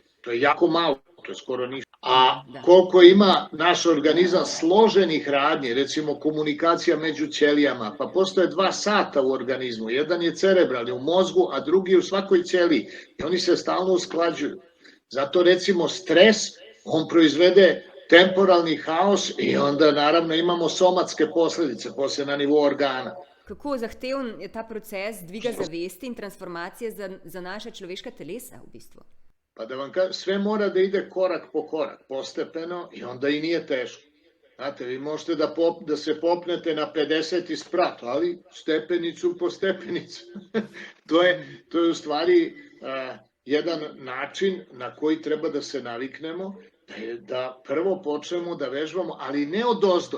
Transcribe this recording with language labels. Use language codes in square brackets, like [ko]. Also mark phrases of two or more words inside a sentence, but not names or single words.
[sr] To je jako malo, to je skoro ništa. A koliko ima naš organizam složenih radnji, recimo komunikacija među ćelijama, pa postoje 2 sata u organizmu, jedan je cerebralni u mozgu, a drugi u svakoj ćeliji i oni se stalno usklađuju. Zato recimo stres, on proizvede temporalni haos i onda naravno imamo somatske posledice posle na nivou organa. [sl] Kako zahteven je ta proces dviga zavesti in transformacije za naša človeška telesa v bistvu? [sr] Pa da vam kažem, sve mora da ide korak po korak, postepeno i onda i nije teško. Znate, vi možete da se popnete na 50. sprat, ali stepenicu po stepenicu. To je u stvari jedan način na koji treba da se naviknemo, da prvo počnemo da vežbamo, ali ne odozdo.